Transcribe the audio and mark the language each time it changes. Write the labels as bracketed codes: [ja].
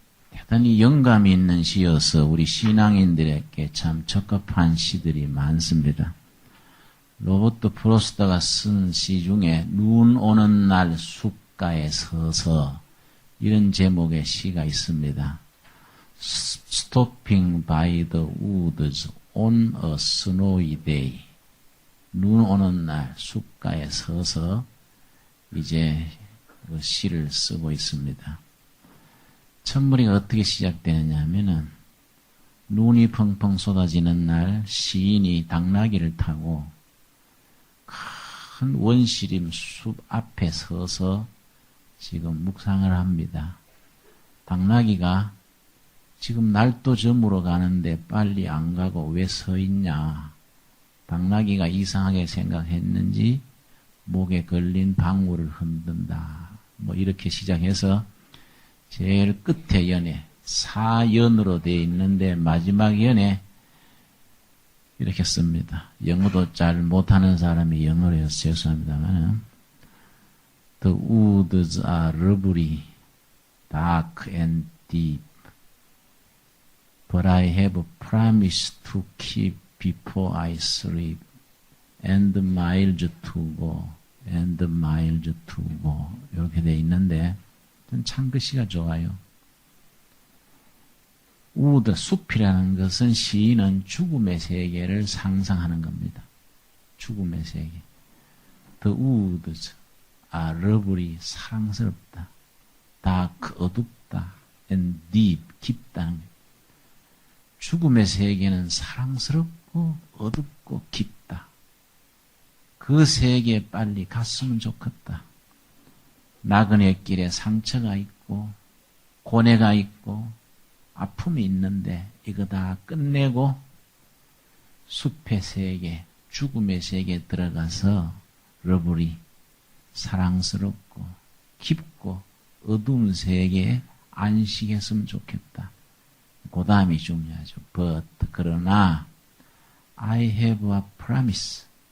[ko] 대단히 영감이 있는 시여서 우리 신앙인들에게 참 적합한 시들이 많습니다. 로버트 프로스트가 쓴 시 중에 눈 오는 날 숲가에 서서 이런 제목의 시가 있습니다. [en] Stopping by the woods on a snowy day. [ko] 눈 오는 날 숲가에 서서 이제 그 시를 쓰고 있습니다. 첫무리가 어떻게 시작되느냐 하면은 눈이 펑펑 쏟아지는 날 시인이 당나귀를 타고 큰 원시림 숲 앞에 서서 지금 묵상을 합니다. 당나귀가 지금 날도 저물어 가는데 빨리 안 가고 왜 서 있냐. 당나귀가 이상하게 생각했는지 목에 걸린 방울을 흔든다. 뭐 이렇게 시작해서 제일 끝에 연에 사연으로 되어 있는데 마지막 연에 이렇게 씁니다. 영어도 잘 못하는 사람이 영어로 해서 죄송합니다만 [en] The woods are lovely, dark and deep. But I have promised to keep before I sleep. And miles to go, and miles to go. [ko] 이렇게 되어 있는데 참 글씨가 좋아요. 우드, 숲이라는 것은 시인은 죽음의 세계를 상상하는 겁니다. 죽음의 세계. [en] The woods are lovely, [ko] 사랑스럽다. dark, 어둡다. [en] and deep, [ko] 깊다는 거예요. 죽음의 세계는 사랑스럽고 어둡고 깊다. 그 세계에 빨리 갔으면 좋겠다. 나그네 길에 상처가 있고 고뇌가 있고 아픔이 있는데 이거 다 끝내고 숲의 세계, 죽음의 세계에 들어가서 러블리, 사랑스럽고 깊고 어두운 세계에 안식했으면 좋겠다. 그 다음이 중요하죠. [en] But, [ko] 그러나 [en] I have a promise.